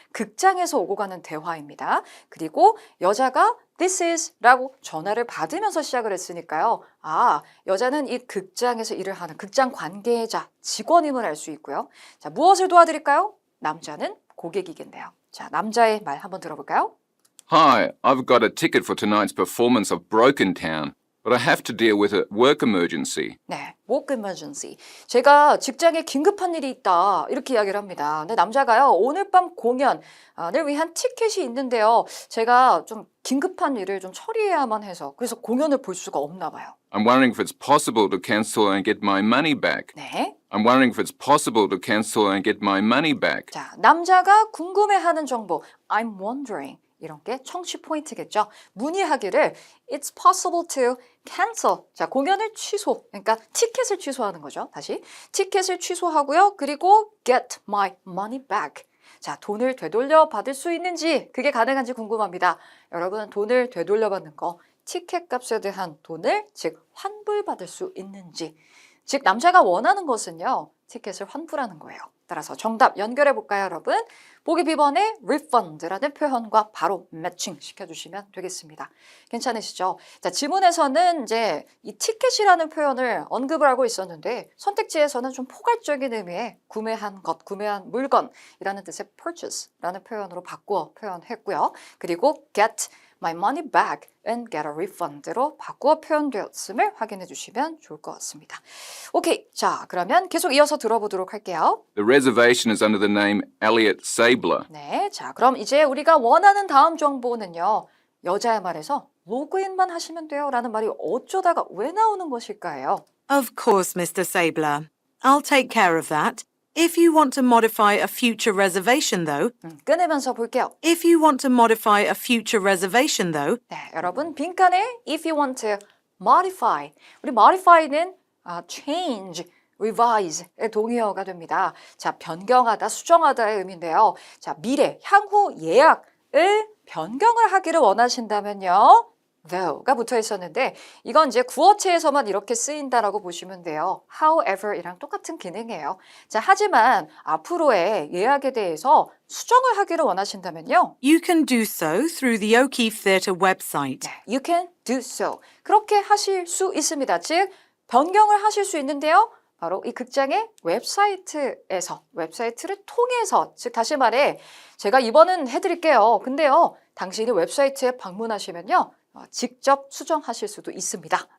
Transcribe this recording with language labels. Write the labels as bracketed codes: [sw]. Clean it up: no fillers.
[ko] 극장에서 오고 가는 대화입니다. 그리고 여자가 [en] This is [ko] 라고 전화를 받으면서 시작을 했으니까요. 여자는 이 극장에서 일을 하는 극장 관계자, 직원임을 알 수 있고요. 자, 무엇을 도와드릴까요? 남자는 고객이겠네요. 자, 남자의 말 한번 들어볼까요? [en] Hi, I've got a ticket for tonight's performance of Broken Town, but I have to deal with a work emergency. 네, work emergency. [ko] 제가 직장에 긴급한 일이 있다 이렇게 이야기를 합니다. 근데 남자가요 오늘 밤 공연을 위한 티켓이 있는데요. 제가 좀 긴급한 일을 좀 처리해야만 해서 그래서 공연을 볼 수가 없나 봐요. [en] I'm wondering if it's possible to cancel and get my money back. [ko] 네. [en] I'm wondering if it's possible to cancel and get my money back. [ko] 자, 남자가 궁금해하는 정보. [en] I'm wondering. [ko] 이런 게 청취 포인트겠죠. [en] 문의하기를 It's possible to cancel. [ko] 자, 공연을 취소. 그러니까 티켓을 취소하는 거죠. 다시. 티켓을 취소하고요. [en] 그리고 get my money back. [ko] 자, 돈을 되돌려 받을 수 있는지 그게 가능한지 궁금합니다. 여러분 돈을 되돌려 받는 거 티켓 값에 대한 돈을 즉 환불받을 수 있는지 즉 남자가 원하는 것은요. 티켓을 환불하는 거예요. 따라서 정답 연결해 볼까요, 여러분? 보기 B번의 refund라는 표현과 바로 매칭 시켜주시면 되겠습니다. 괜찮으시죠? 자, 지문에서는 이제 이 티켓이라는 표현을 언급을 하고 있었는데 선택지에서는 좀 포괄적인 의미의 구매한 것, 구매한 물건이라는 뜻의 purchase라는 표현으로 바꾸어 표현했고요. 그리고 get [en] my money back and get a refund [ko] 로 바꾸어 표현되었음을 확인해 주시면 좋을 것 같습니다. 오케이, 자 그러면 계속 이어서 들어보도록 할게요. [en] The reservation is under the name Elliot Sabler. [ko] 네, 자 그럼 이제 우리가 원하는 다음 정보는요. 여자의 말에서 로그인만 하시면 돼요 라는 말이 어쩌다가 왜 나오는 것일까요? [en] Of course, Mr. Sabler. I'll take care of that. If you want to modify a future reservation, though, [ko] 끊으면서 볼게요. [en] if you want to modify a future reservation, though, [ko] 네, 여러분 빈칸에 [en] if you want to modify, [ko] 우리 modify는 change, revise의 동의어가 됩니다. 자, 변경하다, 수정하다의 의미인데요. 자, 미래, 향후 예약을 변경을 하기를 원하신다면요. though가 붙어 있었는데 이건 이제 구어체에서만 이렇게 쓰인다라고 보시면 돼요. however이랑 똑같은 기능이에요. 자, 하지만 앞으로의 예약에 대해서 수정을 하기를 원하신다면요. [en] you can do so through the O'Keefe Theatre website. You can do so. [ko] 그렇게 하실 수 있습니다. 즉, 변경을 하실 수 있는데요. 바로 이 극장의 웹사이트에서, 웹사이트를 통해서, 즉 다시 말해 제가 이번은 해드릴게요. 근데요, 당신이 웹사이트에 방문하시면요. 직접 수정하실 수도 있습니다.